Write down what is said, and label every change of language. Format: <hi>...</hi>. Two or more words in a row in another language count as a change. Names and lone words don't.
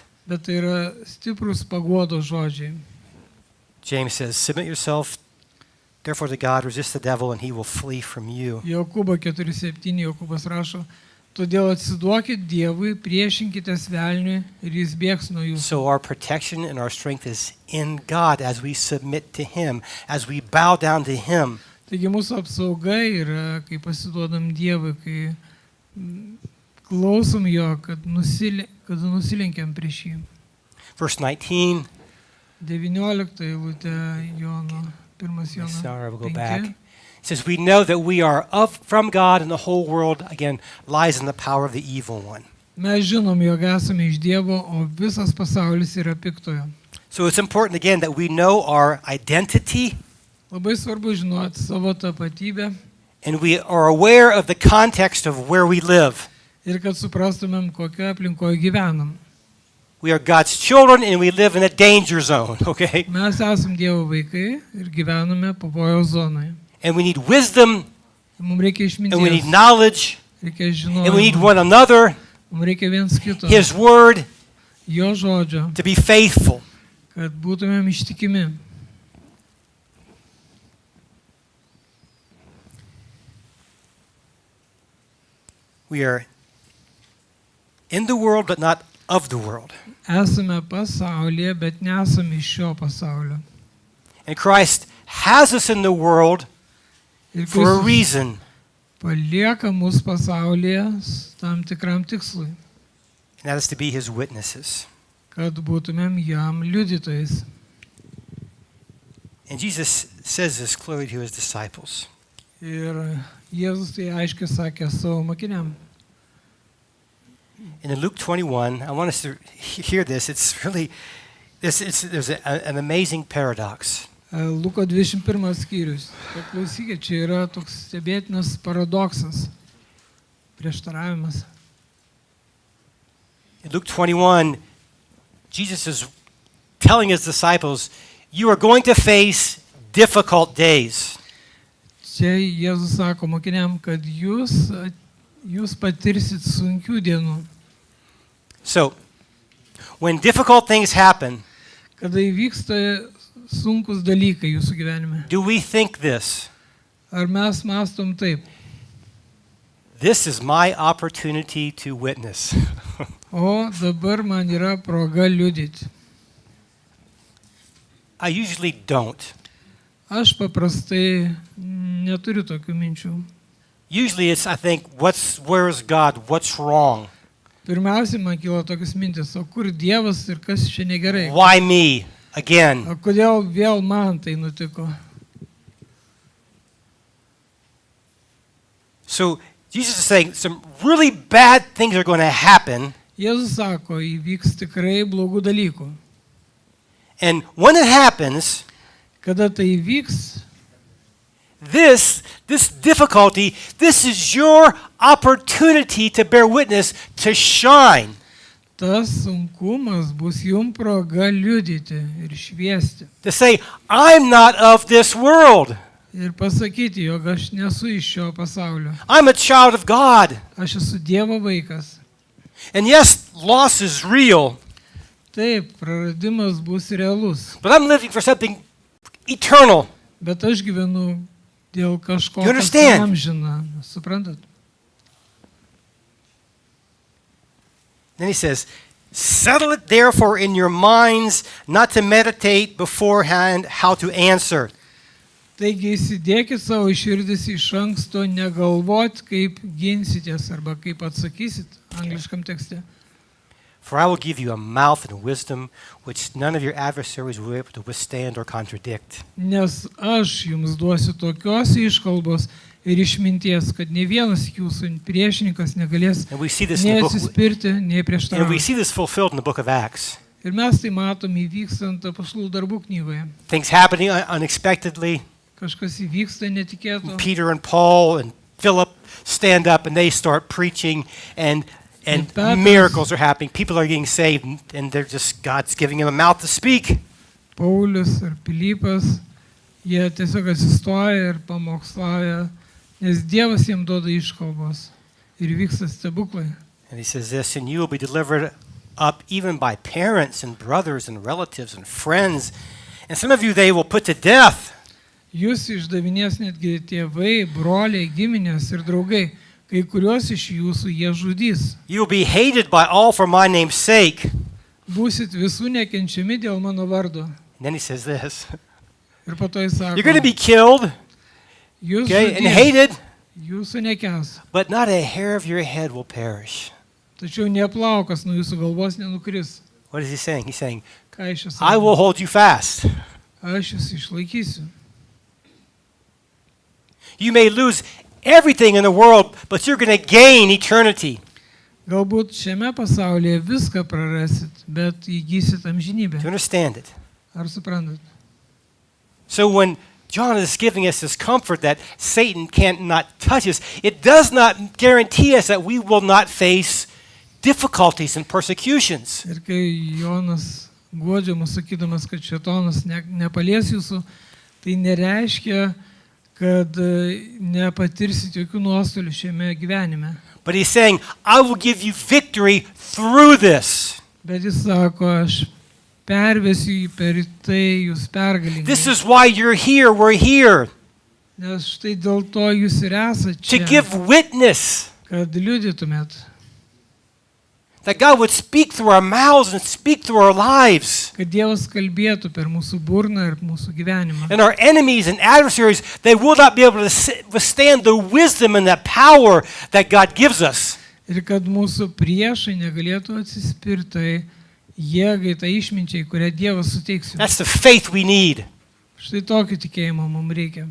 <lt>Bet tai yra stiprus paguodos žodžiai.</lt> <en>James says, submit yourself, therefore to God, resist the devil, and he will flee from you.</en> <lt>Jokūbo 4:7 Jokūbas rašo, Todėl atsiduokit Dievui, priešinkitės velniui ir jis bėgs nuo jūsų.</lt> <en>So our protection and our strength is in God as we submit to Him, as we bow down to Him.</en> <lt>Taigi mūsų apsauga yra, kai pasiduodam Dievui, kai klausom jo, kad nusilenkiam prieš jį.</lt> <en>Verse 19.</en> <lt>19 eilutė Jono, 1 Jono</lt> <en>Sorry, we'll go 5. back. It says, we know that we are from God and the whole world, again, lies in the power of the evil one.</en> <lt>Mes žinom, jog esame iš Dievo, o visas pasaulis yra piktojo.</lt> <en>So it's important, again, that we know our identity</en> <lt>Labai svarbu žinoti savo tapatybę</lt> <en>and we are aware of the context of where we live.</en> <lt>ir kad suprastumėm, kokioje aplinkoje gyvenam.</lt> <en>We are God's children and we live in a danger zone, okay?</en> <lt>Mes esam Dievo vaikai ir gyvename pavojaus zonoje.</lt> <en>And we need wisdom</en> <lt>Mums reikia</lt> <en>and we need</en> <lt>išminties,</lt> <en>knowledge</en> <lt>reikia</lt> <en>and we need</en> <lt>žinojimo,</lt> <en>one another,</en> <lt>mums reikia viens kito,</lt> <en>His word,</en> <lt>jo žodžio,</lt> <en>to be faithful.</en> <lt>kad būtumėm ištikimi.</lt> <en>We are in the world but not of the world.</en> <lt>Esame pasaulyje, bet nesame iš šio pasaulio.</lt> <en>And Christ has us in the world</en> <lt>Ir</lt> <en>for a</en> <lt>Kristus</lt> <en>reason.</en> <lt>palieka mus pasaulyje tam tikram tikslui,</lt> <en>And that is to be His witnesses.</en> <lt>kad būtumėm jam liudytojais.</lt> <en>And Jesus says this clearly to His disciples.</en> <lt>Ir Jėzus tai aiškiai sakė savo mokiniam.</lt> <en>And in Luke 21, I want us to hear this. It's really, there's an amazing paradox.</en> <lt>Luko 21 skyrius. Paklausykit, čia yra toks stebėtinas paradoksas, prieštaravimas.</lt> <en>In Luke 21, Jesus is telling His disciples, you are going to face difficult days.</en> <lt>Čia Jėzus sako mokiniam, kad jūs patirsit sunkių dienų.</lt> <en>So, when difficult things happen,</en> <lt>Kada įvyksta sunkus dalykai jūsų gyvenime.</lt> <en>do we think this?</en> <lt>Ar mes mąstom taip?</lt> <en>This is my opportunity to witness.</en> <lt>O dabar man yra proga liudyti.</lt> <en>I usually don't.</en> <lt>Aš paprastai neturiu tokių minčių.</lt> <en>Usually it's, I think, where's God? What's wrong?</en> <lt>Pirmiausia, man kilo tokios mintis, o kur Dievas ir kas čia negerai?</lt> <en>Why me again?</en> <lt>O kodėl vėl man tai nutiko?</lt> <en>So Jesus is saying some really bad things are going to happen.</en> <lt>Jėzus sako, įvyks tikrai blogų dalykų.</lt> <en>And when it happens,</en> <lt>Kada tai įvyks,</lt> <en>this difficulty, this is your opportunity to bear witness, to shine.</en> <lt>tas sunkumas bus jums proga liudyti ir šviesti.</lt> <en>To say, I'm not of this world.</en> <lt>Ir pasakyti, jog aš nesu iš šio pasaulio.</lt> <en>I'm a child of God.</en> <lt>Aš esu Dievo vaikas.</lt> <en>And yes, loss is real,</en> <lt>Taip, praradimas bus realus.</lt> <en>but I'm living for something eternal.</en> <lt>Bet aš gyvenu dėl kažko,</lt> <en>You</en> <lt>kas</lt> <en>understand?</en> <lt>amžina. Suprantat?</lt> <en>Then he says, settle it therefore in your minds not to meditate beforehand how to answer.</en> <lt>Taigi įsidėkit savo širdis iš anksto, negalvot, kaip ginsitės arba kaip atsakysit angliškam tekste.</lt> <en>For I will give you a mouth and wisdom which none of your adversaries will be able to withstand or contradict.</en> <lt>Nes aš jums duosiu tokios iškalbos ir išminties, kad ne vienas jūsų priešininkas negalės</lt> <en>And we see this</en> <lt>nei</lt> <en>in the book,</en> <lt>atsispirti, nei</lt> <en>and we</en> <lt>prieštarauti.</lt> <en>see this fulfilled in the book of Acts.</en> <lt>Ir mes tai matom įvykstant apaštalų darbų knygoje.</lt> <en>Things happening unexpectedly.</en> <lt>Kažkas įvyksta netikėto.</lt> <en>Peter and Paul and Philip stand up and they start preaching and And Petrus- miracles are happening. People are getting saved and they're just, God's giving them a mouth to speak.</en> <lt>Paulius ir Pilypas, jie tiesiog atsistoja ir pamokslauja, nes Dievas jiems duoda iškalbos ir vyksta stebuklai.</lt> <en>And he says this, and you will be delivered up even by parents and brothers and relatives and friends. And some of you they will put to death.</en> <lt>Jūs išdavinės netgi tėvai, broliai, giminės ir draugai. kai kuriuos iš jūsų jie žudys.</lt> <en>You will be hated by all for my name's sake.</en> <lt>Būsit visų nekenčiami dėl mano vardo.</lt> <en>And then he says this.</en> <lt>Ir po to jis sako,</lt> <en>You're going to be killed,</en> <lt>jūs</lt> <en>okay, and</en> <lt>žudys,</lt> <en>hated,</en> <lt>jūsų nekęs,</lt> <en>but not a hair of your head will perish.</en> <lt>tačiau neplaukas nuo jūsų galvos nenukris.</lt> <en>What is he saying? He's saying,</en> <lt>Ką iš</lt> <en>I</en> <lt>jūsų?</lt> <en>will hold you fast.</en> <lt>Aš jūs išlaikysiu.</lt> <en>You may lose everything in the world, but you're going to gain eternity.</en> <lt>Galbūt šiame pasaulyje viską prarasit, bet įgysit amžinybę.</lt> <en>Do you understand it?</en> <lt>Ar suprantat?</lt> <en>So when John is giving us this comfort that Satan can't not touch us, it does not guarantee us that we will not face difficulties and persecutions.</en> <lt>Ir kai Jonas guodžia mus sakydamas, kad šėtonas nepalies jūsų, tai nereiškia, kad nepatirsit jokių nuostolių šiame gyvenime.</lt> <en>But he's saying, I will give you victory through this.</en> <lt>Bet jis sako, aš pervesiu jį per tai jūs pergalingai.</lt> <en>This is why you're here. We're here</en> <lt>Nes štai dėl to jūs ir esate</lt> <en>to</en> <lt>čia,</lt> <en>give witness</en> <lt>kad liudytumėt,</lt> <en>that God would speak through our mouths and speak through our lives.</en> <lt>kad Dievas kalbėtų per mūsų burną ir mūsų gyvenimą.</lt> <en>And our enemies and adversaries, they will not be able to withstand the wisdom and the power that God gives us.</en> <lt>Ir kad mūsų priešai negalėtų atsispirti jėgai, tai išminčiai, kurią Dievas suteiks jums.</lt> <en>That's the faith we need.</en> <lt>Štai tokio tikėjimo mums reikia.</lt>